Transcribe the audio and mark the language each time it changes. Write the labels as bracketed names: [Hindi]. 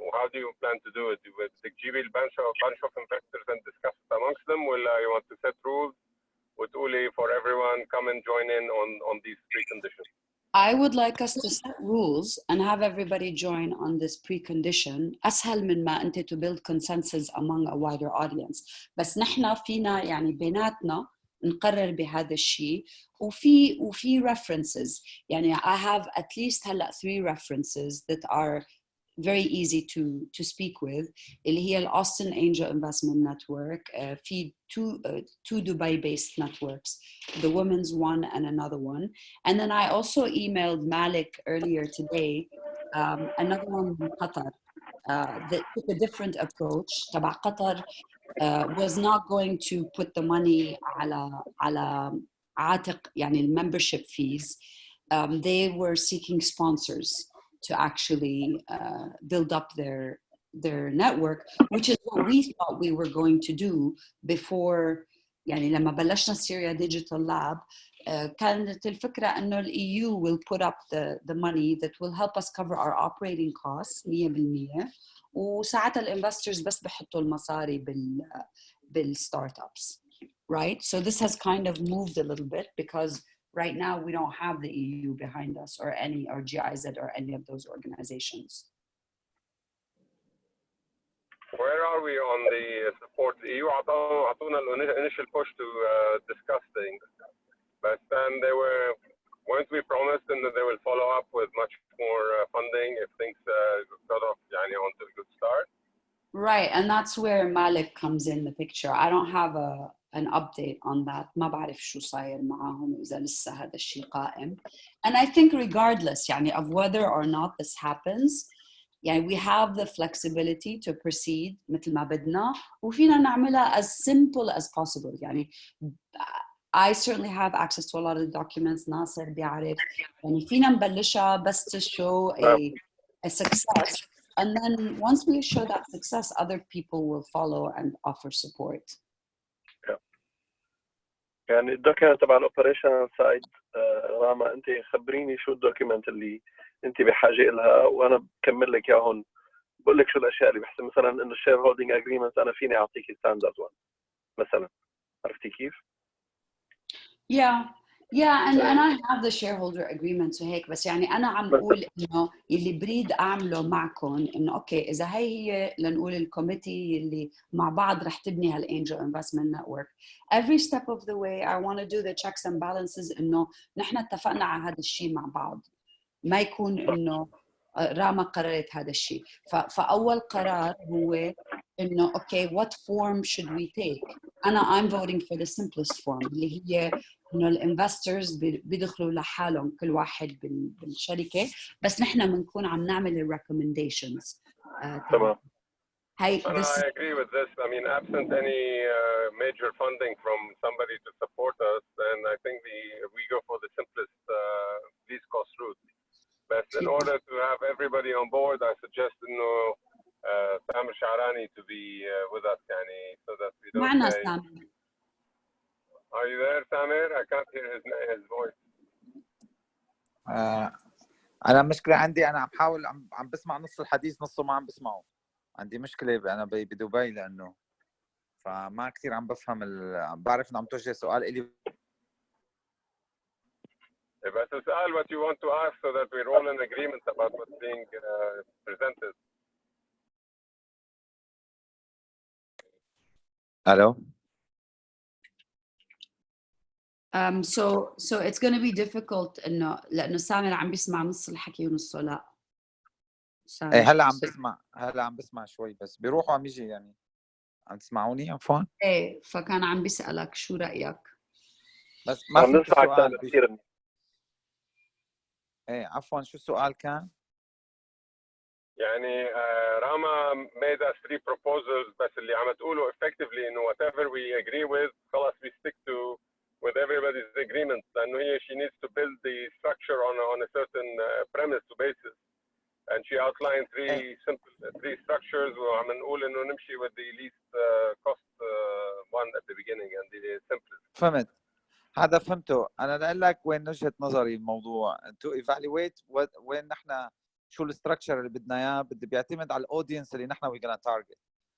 [English] How do you plan to do it? With the GB bunch of investors and discuss it amongst them? Will you want to set rules? [Arabic] وتقولي [English] for everyone come and join in on these preconditions? I would like us to set rules and have everybody join on this precondition. [Arabic] أسهل من ما أنت [English] to build consensus among a wider audience. [Arabic] بس نحن فينا بيناتنا نقرر بهذا الشيء وفي references. [English] I have at least [Arabic] هلا [English] 3 references that are very easy to speak with [Arabic] اللي هي ال [English] Austin Angel Investment Network. [Arabic] في [English] two Dubai-based networks, the women's one and another one. And then I also emailed Malik earlier today, another one from Qatar that took a different approach. [Arabic] تبع قطر [English] was not going to put the money [Arabic] على عاتق [English] membership fees. They were seeking sponsors to actually build up their network, which is what we thought we were going to do before. [Arabic] لما بلشنا [English] Syria Digital Lab, [Arabic] كانت الفكرة إنه ال [English] EU will put up the money that will help us cover our operating costs 100%. [Arabic] وساعتها الانفسترز بس بحطوا المصاري بالستارت-ups, [English] right? So this has kind of moved a little bit because right now we don't have the EU behind us or GIZ or any of those organizations. Where are we on the support? The EU [Arabic] عطونا [English] initial push to discuss things, but then weren't we promised and that they will follow up with much more funding if things sort of on to a good start? Right, and that's where Malik comes in the picture. I don't have an update on that. [Arabic] ما بعرف شو صاير معهم إذا لسه هذا الشيء قائم. [English] And I think regardless of whether or not this happens, we have the flexibility to proceed [Arabic] مثل ما بدنا وفينا نعملها [English] as simple as possible. I certainly have access to a lot of the documents. [Arabic] ناصر بيعرف. فينا نبلشها بس [English] to show a success. And then once we show that success, other people will follow and offer support. [Arabic] الدوكيمنت تبع الاوبريشن سايد راما انت خبريني شو الدوكيمنت اللي انت بحاجه لها وانا بكمل لك اياهم. بقول لك شو الاشياء اللي بحسب مثلا انه الشير هولدنج اجريمنت انا فيني اعطيك ستاندرد 1 مثلا. عرفتي كيف؟ [English] Yeah, and I have the shareholder agreement [Arabic] وهيك بس أنا عم أقول إنه اللي بريد أعمله معكم إنه أوكي إذا هي لنقول الكوميتي اللي مع بعض رح تبني هالانجل investment network. [English] Every step of the way I want to do the checks and balances [Arabic] إنه نحن اتفقنا على هذا الشيء مع بعض. ما يكون إنه راما قررت هذا الشيء. فأول قرار هو إنه [English] okay what form should we take. I'm voting for the simplest form [Arabic] اللي هي إنه الانفسترز بيدخلوا لحالهم كل واحد بالشركة، بس نحن بنكون عم نعمل الريكومنديشنز. تمام. [English] I agree with this. I mean, absent any major funding from somebody to support us, then I think we go for the simplest, least cost route. But in order to have everybody on board, I suggest Samir Shahrani to be with us, yani, so that we don't [Arabic] معنا [English] say. [Arabic] سامر. [English] Are you there, Samir? I can't hear his voice. [Arabic] أنا مشكلة عندي، أنا عم بحاول عم بسمع نص الحديث نصه ما عم بسمعه. عندي مشكلة أنا بدبي لأنه فما كثير عم بفهم بعرف إنه عم توجه سؤال إلي. بس اسأل [English] what you want to ask so that we're all in agreement about what's being presented. Hello. So it's going to be difficult [Arabic] إنه لأنه سامر عم بيسمع نص الحكي ونصه لا. إيه هلا عم بسمع شوي بس بيروح وعم يجي يعني. عم تسمعوني عفوا؟ إيه فكان عم بيسألك شو رأيك؟ بس ما فهمت السؤال كثير. إيه عفوا شو السؤال كان؟ يعني [English] Rama made us 3 proposals [Arabic] بس اللي عم تقوله [English] effectively إنه whatever we agree with [Arabic] خلاص [English] we stick to with everybody's agreement [Arabic] لأنه هي [English] she needs to build the structure on a certain premise to basis and she outlined 3 structures [Arabic] وعم نقول إنه نمشي [English] with the least cost one at the beginning and the simplest. [Arabic] فهمت. هذا فهمته. أنا أقول لك وين وجهة نظري الموضوع [English] to evaluate [Arabic] وين نحن شو الستراكشر اللي بدنا اياه بدي بيعتمد على الاودينس اللي نحن وي [English] gonna target.